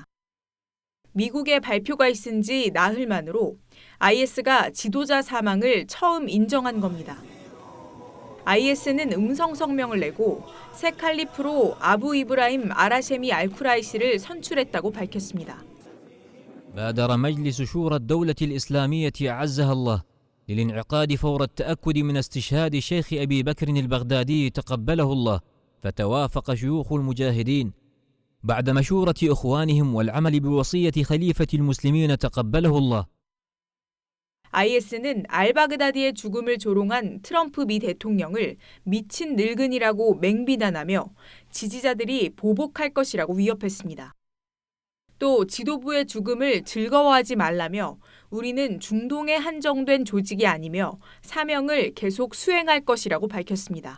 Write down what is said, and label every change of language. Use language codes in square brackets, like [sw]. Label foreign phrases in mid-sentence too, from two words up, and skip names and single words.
[ko] 미국의 발표가 있은 지 나흘 만으로 IS가 지도자 사망을 처음 인정한 겁니다. IS는 음성 성명을 내고 새 칼리프로 아부 이브라임 아라셰미 알쿠라이시를 선출했다고 밝혔습니다. [ar] بادر مجلس شورى الدولة الإسلامية أعزها الله للانعقاد فور التأكد من استشهاد شيخ أبي بكر البغدادي تقبله الله فتوافق شيوخ المجاهدين بعد مشورة إخوانهم والعمل بوصية خليفة المسلمين تقبله الله. [ko] IS는 알바그다디의 죽음을 조롱한 트럼프 미 대통령을 미친 늙은이라고 맹비난하며 지지자들이 보복할 것이라고 위협했습니다. 또 지도부의 죽음을 즐거워하지 말라며 우리는 중동에 한정된 조직이 아니며 사명을 계속 수행할 것이라고 밝혔습니다.